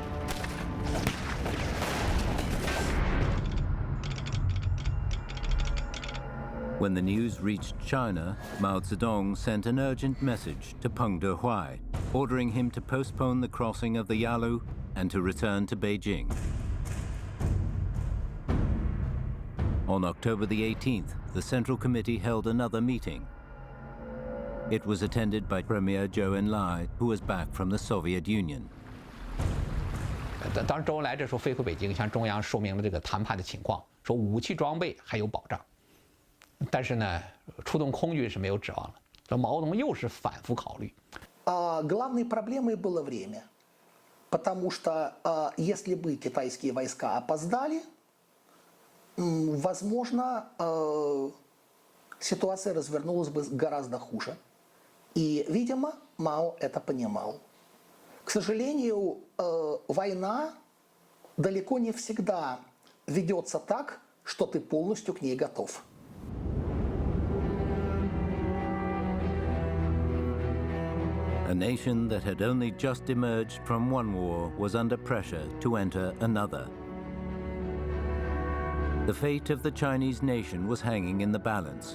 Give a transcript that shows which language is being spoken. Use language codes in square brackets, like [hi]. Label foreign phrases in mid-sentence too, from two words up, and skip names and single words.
[en] When the news reached China, Mao Zedong sent an urgent message to Peng Dehuai, ordering him to postpone the crossing of the Yalu and to return to Beijing. On October the 18th, the Central Committee held another meeting. It was attended by Premier Zhou Enlai, who was back from the Soviet Union. [zh] 当周恩来这时候飞回北京，向中央说明了这个谈判的情况，说武器装备还有保障，但是呢，出动空军是没有指望了。这毛泽东又是反复考虑。 [ru] Главной проблемой было время, потому что если бы китайские войска опоздали, возможно, ситуация развернулась бы гораздо хуже. И, видимо, Мао это понимал. К сожалению, война далеко не всегда ведется так, что ты полностью к ней готов. [en] A nation that had only just emerged from one war was under pressure to enter another. The fate of the Chinese nation was hanging in the balance.